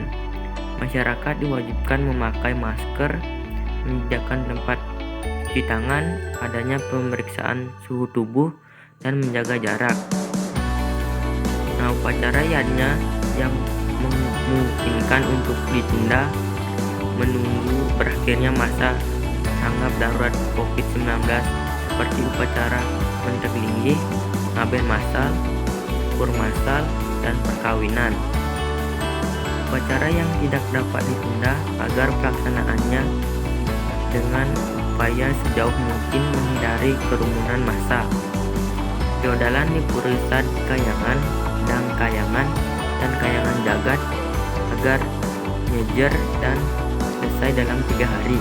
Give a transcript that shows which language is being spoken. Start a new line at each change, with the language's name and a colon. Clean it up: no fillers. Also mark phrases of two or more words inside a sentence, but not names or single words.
Indonesian: Masyarakat diwajibkan memakai masker, menyediakan tempat cuci tangan, adanya pemeriksaan suhu tubuh, dan menjaga jarak. Nah, upacara yajna yang memungkinkan untuk ditunda menunggu berakhirnya masa tanggap darurat COVID-19 seperti upacara mentek linggih, ngaben masal, kur masal, dan perkawinan. Upacara yang tidak dapat ditunda agar pelaksanaannya dengan upaya sejauh mungkin menghindari kerumunan massa. Feodalan di Pura Sad Kayangan, Dang Kayangan, dan Kayangan Jagat agar nyejer dan selesai dalam 3 hari.